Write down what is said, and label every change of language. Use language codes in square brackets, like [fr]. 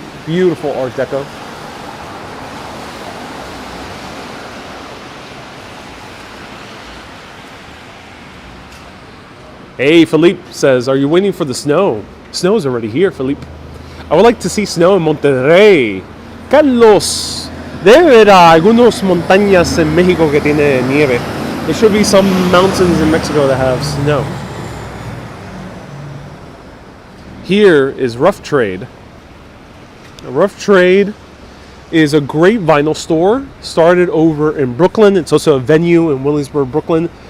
[en] Beautiful Art Deco. Hey, Philippe says, are you waiting for the snow? Snow is already here, Philippe. I would like to see snow in Monterrey. [es] Carlos, debe haber algunas montañas en México que tiene nieve. [en] There should be some mountains in Mexico that have snow. Here is Rough Trade. Rough Trade is a great vinyl store. Started over in Brooklyn. It's also a venue in Williamsburg, Brooklyn.